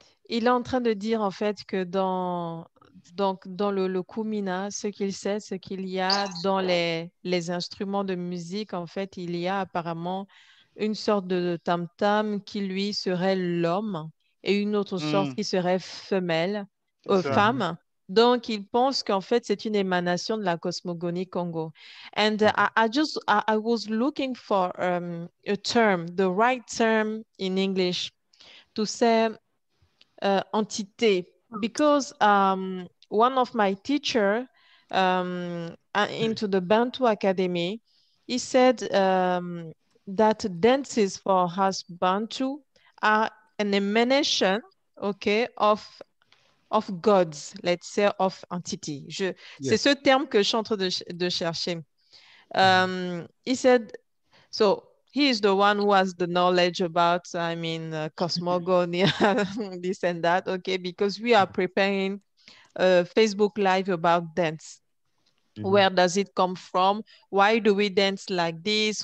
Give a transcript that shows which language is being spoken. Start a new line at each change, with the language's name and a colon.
French: Il est en train de dire en fait que dans le Kumina, ce qu'il sait, c'est qu'il y a dans les instruments de musique, en fait, il y a apparemment une sorte de tam-tam qui lui serait l'homme et une autre sorte qui serait femme. Donc, il pense qu'en fait, c'est une émanation de la cosmogonie Congo.
English: And I was looking for a term, the right term in English to say entité, because one of my teacher into the Bantu Academy, he said that dances for us Bantu are an emanation, okay, of gods, let's say, of entity.
French: C'est ce terme que je suis en train de chercher.
English: He said, so he is the one who has the knowledge about, cosmogony, this and that, okay, because we are preparing a Facebook Live about dance. Where does it come from? Why do we dance like this?